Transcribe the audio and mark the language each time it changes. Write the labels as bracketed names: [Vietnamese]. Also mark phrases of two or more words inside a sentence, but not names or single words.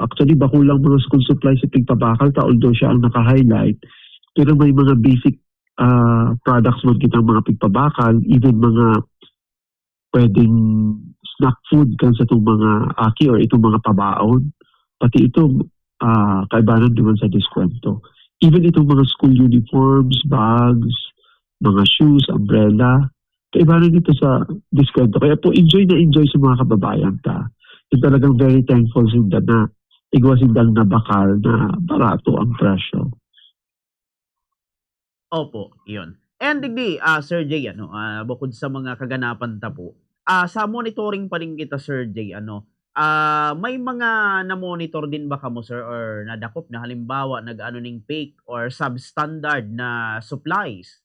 [Bikol] Actually, bakulang mga [English] school supplies [Bikol] sa Pigpabakal, although siya ang naka-highlight, pero may mga basic products man kitang mga pigpabakal, even mga pwedeng [English] snack food [Bikol] kan sa itong mga aki or itong mga pabaon. Pati ito, kaibanan naman sa diskwento. Even itong mga [English] school uniforms, [Bikol] bags, mga shoes, umbrella, kaibanan dito sa diskwento. [Filipino] Kaya po, enjoy na enjoy sa mga kababayan ta. [Bikol] Yung talagang [English] very thankful [Bikol] sinda na igwasindang na bakal na barato ang presyo. [Filipino] Opo, iyon. [Bikol] And digdi, Sir Jay, ano, bukod sa mga kaganapan ta po, sa monitoring pa rin kita, Sir Jay, ano, may mga na-monitor din ba kamo, sir, or nadakop na halimbawa nag-ano ning [English] fake or substandard [Bikol] na supplies?